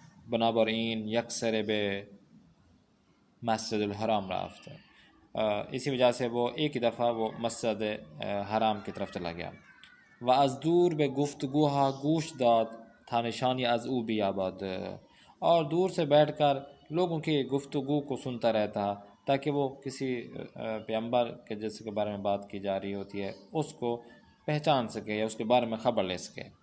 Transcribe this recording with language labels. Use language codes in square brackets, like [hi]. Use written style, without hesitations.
[fa] بنابراین یکسر به مسجد الحرام رفت. [ur] اسی وجہ سے وہ ایک ہی دفعہ وہ مسجد حرام کی طرف چلا گیا. [fa] و از دور به گفتگوها گوش داد تا نشانی از او بیابد. [ur] اور دور سے بیٹھ کر لوگوں کی گفتگو کو سنتا رہتا تاکہ وہ کسی پیغمبر کے جس کے بارے میں بات کی جا رہی ہوتی ہے اس کو پہچان سکے یا اس کے بارے میں خبر لے سکے.